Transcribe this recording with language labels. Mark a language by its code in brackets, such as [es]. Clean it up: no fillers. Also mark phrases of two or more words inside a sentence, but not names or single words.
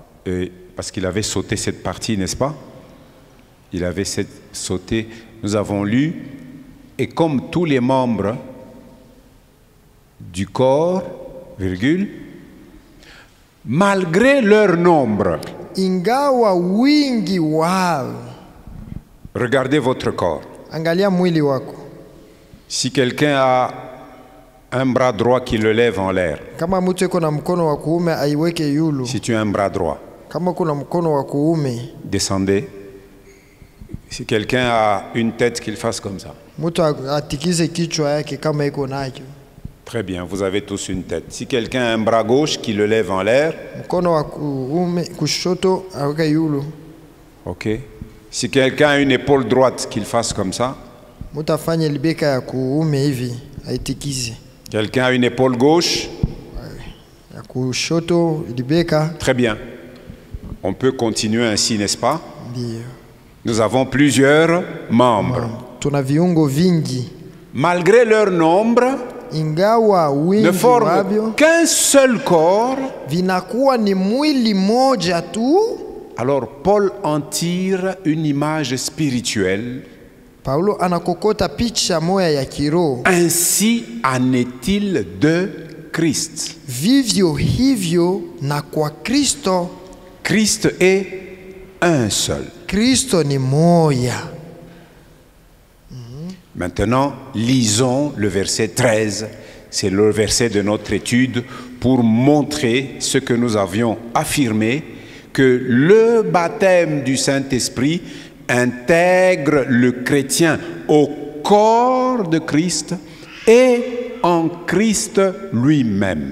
[fr] Et parce qu'il avait sauté cette partie, n'est-ce pas? Il avait sauté. Nous avons lu, et comme tous les membres du corps, virgule, malgré leur nombre. [sw] Ingawa wingi wao. [fr] Regardez votre corps. [sw] Angalia mwili wako. [fr] Si quelqu'un a un bras droit qui le lève en l'air, [sw] Kama mtu yuko na mkono wa kuume aiweke yulu. [fr] si tu as un bras droit, [sw] Kama kuna mkono wa kuume, [fr] descendez. Si quelqu'un a une tête, qu'il fasse comme ça. [sw] mtu atikize kichwa yake kama iko nacho. [fr] Très bien, vous avez tous une tête. Si quelqu'un a un bras gauche qui le lève en l'air, [sw] Mkono wa kuume kushoto aweke yulu. [fr] ok. Si quelqu'un a une épaule droite, qu'il fasse comme ça. [sw] Mtu afanye libeka ya kuume hivi, aitikize. [fr] Quelqu'un a une épaule gauche, [sw] Ya kushoto libeka. [fr] très bien. On peut continuer ainsi, n'est-ce pas? [sw] Ndio. [fr] Nous avons plusieurs membres. [sw] Tuna viungo vingi, [fr] Malgré leur nombre, [sw] ingawa [fr] ne [sw] wingi [fr] forment [sw] wavyo [fr] qu'un seul corps. [sw] vinakuwa ni mwili moja tu. [fr] Alors Paul en tire une image spirituelle. [sw] Paulo anakokota picha moya ya kiroho. [fr] Ainsi en est-il de Christ. [sw] Vivyo hivyo na kwa Kristo. [fr] Christ est un seul. [sw] Kristo ni moya. [fr] Maintenant, lisons le verset 13. C'est le verset de notre étude pour montrer ce que nous avions affirmé, que le baptême du Saint-Esprit intègre le chrétien au corps de Christ et en Christ lui-même.